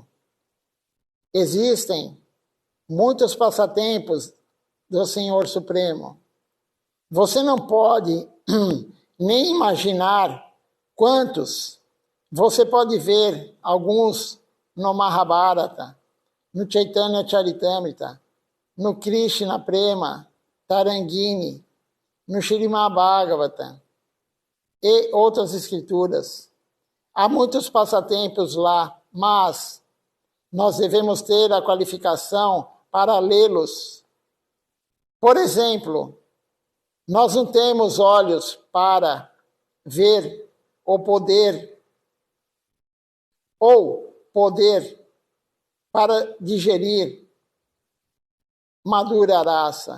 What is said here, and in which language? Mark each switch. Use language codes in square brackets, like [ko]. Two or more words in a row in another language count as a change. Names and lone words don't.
[pt] Existem muitos passatempos do Senhor Supremo. Você não pode nem imaginar quantos. Você pode ver alguns no Mahabharata, no Chaitanya Charitamrita, no Krishna Prema, Tarangini, no Srimad Bhagavatam e outras escrituras. Há muitos passatempos lá, mas nós devemos ter a qualificação para lê-los. Por exemplo, nós não temos olhos para ver o poder, ou poder para digerir Madhura Rasa.